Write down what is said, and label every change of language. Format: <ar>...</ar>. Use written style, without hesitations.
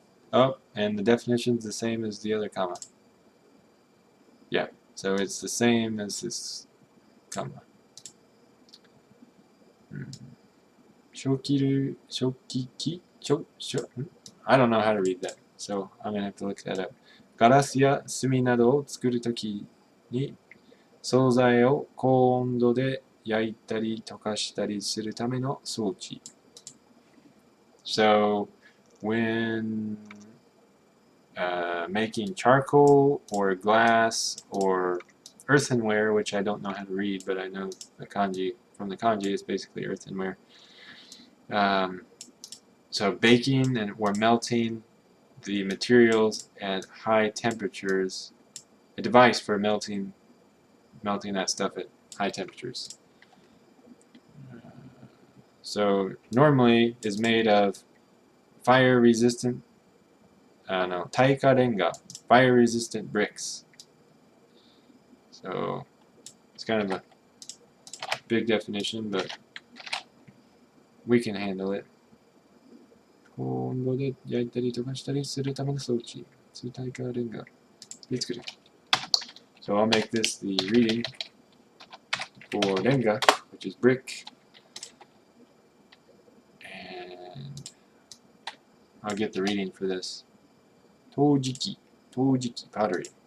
<en>Oh, and the definition's the same as the other comma. Yeah, so it's the same as this comma. Shokiru, shokiki, I don't know how to read that, so I'm going to have to look that up.</en> <ja>ガラスや炭などを作るときに素材を高温度で焼いたり溶かしたりするための装置。</ja> <en>So, when making charcoal or glass or earthenware, which I don't know how to read, but I know the kanji from the kanji is basically earthenware. So baking and or melting the materials at high temperatures, a device for melting that stuff at high temperatures. So normally is made of fire resistant, taika renga, fire resistant bricks. So it's kind of a big definition, but we can handle it.</en> <ja>高温度で焼いたり溶かしたりするための装置。タイカレンガで作る。</ja> <en>So I'll make this the reading for renga, which is brick. And I'll get the reading for this. Tojiki, pottery.</en>